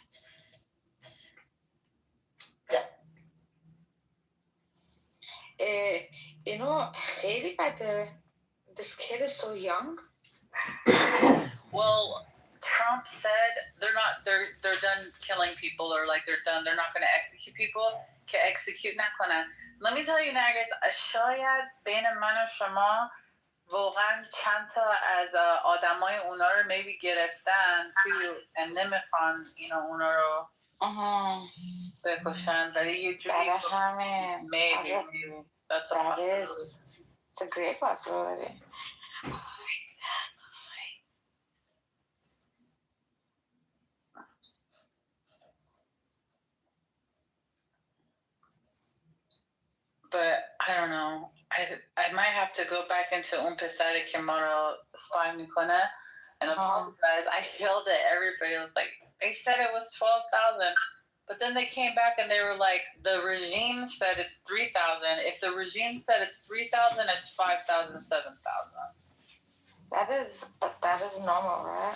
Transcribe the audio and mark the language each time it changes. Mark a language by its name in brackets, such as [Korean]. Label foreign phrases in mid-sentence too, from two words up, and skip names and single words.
[English] You know, really bad. This kid is so young. Well, Trump said they're done killing people, or like they're not going to execute people. [Persian] که execute نکنن. [English] Let me tell you, Nagas, [Persian] شاید بین من و شما واقعا چند تا از آدمای اونا رو maybe گرفتن تو نمیخوان اونا رو بکشن، ولی یه جوری [English] maybe that's a possibility. It's a great possibility. But I don't know. I might have to go back into [Persian] اون پسری که ما رو spy میکنه [English] and apologize. I yelled at everybody. I was like, they said it was 12,000. But then they came back and they were like, the regime said it's 3,000. If the regime said it's 3,000, it's 5,000, 7,000. That is normal, right?